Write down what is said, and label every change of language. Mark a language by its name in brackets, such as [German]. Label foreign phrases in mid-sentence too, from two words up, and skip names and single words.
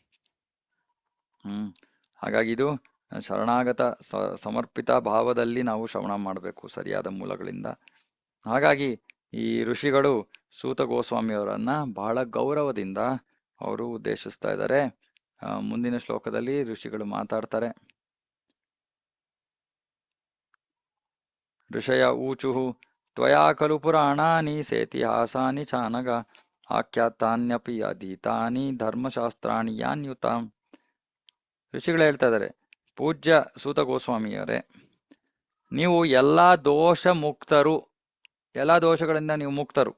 [Kannada] ಹಾಗಾಗಿ ಇದು ಶರಣಾಗತ ಸಮರ್ಪಿತ ಭಾವದಲ್ಲಿ ನಾವು ಶ್ರವಣ ಮಾಡಬೇಕು, ಸರಿಯಾದ ಮೂಲಗಳಿಂದ. ಹಾಗಾಗಿ ಈ ಋಷಿಗಳು ಸೂತ ಗೋಸ್ವಾಮಿಯವರನ್ನ ಬಹಳ ಗೌರವದಿಂದ ಅವರು ಉದ್ದೇಶಿಸ್ತಾ ಇದ್ದಾರೆ. ಮುಂದಿನ ಶ್ಲೋಕದಲ್ಲಿ ಋಷಿಗಳು ಮಾತಾಡ್ತಾರೆ. [Sanskrit] ಋಷಯ ಊಚುಃ ತ್ವಯಾ ಖಲು ಪುರಾಣಾನಿ ಸೇತಿಹಾಸಾನಿ ಚಾನಗ ಆಖ್ಯಾತಾನ್ಯಪಿ ಅಧೀತಾನಿ ಧರ್ಮಶಾಸ್ತ್ರಾಣಿ ಯಾನ್ಯುತ. [Kannada] ಋಷಿಗಳು ಹೇಳ್ತಾ ಇದ್ದಾರೆ, ಪೂಜ್ಯ ಸೂತ ಗೋಸ್ವಾಮಿಯವರೇ, ನೀವು ಎಲ್ಲಾ ದೋಷ ಮುಕ್ತರು, ಎಲ್ಲಾ ದೋಷಗಳಿಂದ ನೀವು ಮುಕ್ತರು.